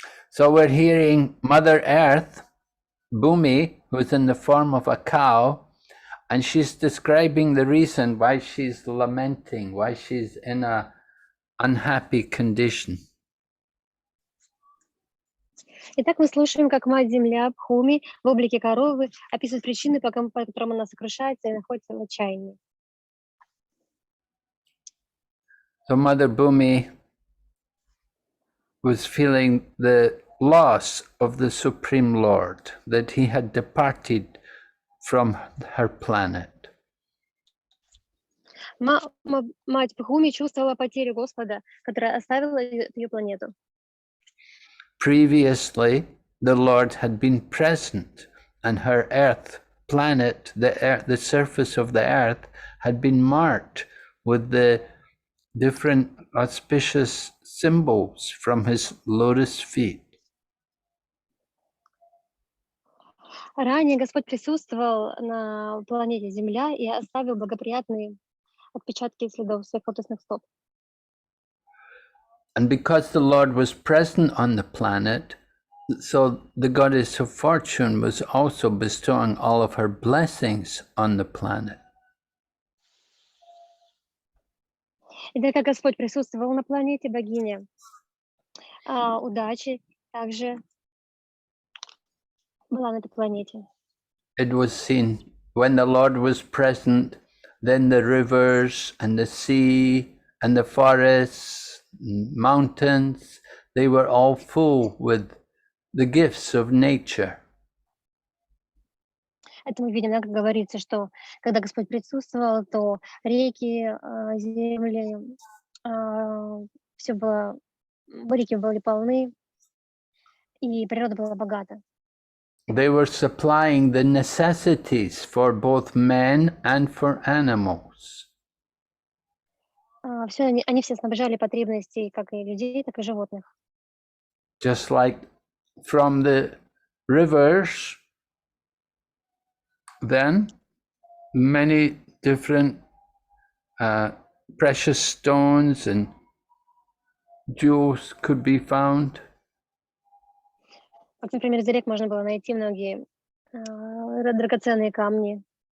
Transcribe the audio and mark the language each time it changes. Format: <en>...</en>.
<en>So we're hearing Mother Earth, Bhumi, who's in the form of a cow, and she's describing the reason why she's lamenting, why she's in a unhappy condition.</en> <ru>Итак, мы слушаем, как Мать-Земля Бхуми в облике коровы описывает причины, по которым она сокрушается и находится в отчаянии.</ru> <en>So Mother Bhumi was feeling the loss of the Supreme Lord, that he had departed from her planet.</en> <ru>Мать Бхуми чувствовала потерю Господа, которая оставила ее планету.</ru> <en>Previously, the Lord had been present, and her earth planet, the surface of the earth, had been marked with the different auspicious symbols from his lotus feet.</en> <ru>Ранее Господь присутствовал на планете Земля и оставил благоприятные отпечатки следов своих лотосных стоп.</ru> <en>And because the Lord was present on the planet, so the goddess of fortune was also bestowing all of her blessings on the planet.</en> <ru>И так как Господь присутствовал на планете, богиня удачи также была на этой планете.</ru> <en>It was seen when the Lord was present, then the rivers and the sea and the forests, mountains, they were all full with the gifts of nature.</en> <ru>Это мы видим, как говорится, что когда Господь присутствовал, то реки, земли, все было, реки были полны, и природа была богата.</ru> <en>They were supplying the necessities for both men and for animals.</en> <ru>Они все снабжали потребностей как и людей, так и животных.</ru> <en>Just like from the rivers, then many different precious stones and jewels could be found.</en> <ru>Как, например, из рек можно было найти многие драгоценные камни.</ru>